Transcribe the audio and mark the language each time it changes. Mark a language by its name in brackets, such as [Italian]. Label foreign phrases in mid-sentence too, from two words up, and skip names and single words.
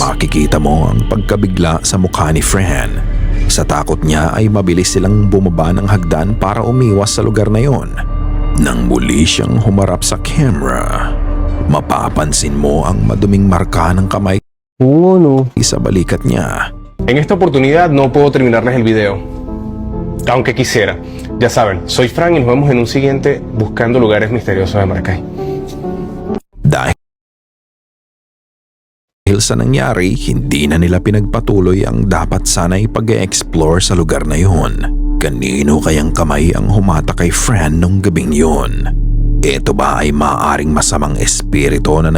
[Filipino] Makikita mo ang pagkabigla sa mukha ni Fran. Sa takot niya ay mabilis silang bumaba ng hagdan para umiwas sa lugar na yon. Nang muli siyang humarap sa camera, mapapansin mo ang maduming marka ng kamay Oo, no. sa balikat niya. [Spanish] En esta oportunidad no puedo terminarles el video, aunque quisiera. Ya saben, soy Fran y nos vemos en un siguiente buscando lugares misteriosos de Maracay. [Filipino] Dahil sa nangyari, hindi na nila pinagpatuloy ang dapat sana'y pag-e-explore sa lugar na yon. Kanino kayang kamay ang humata kay Fran nung gabing yon? Ito ba ay maaaring masamang espiritu na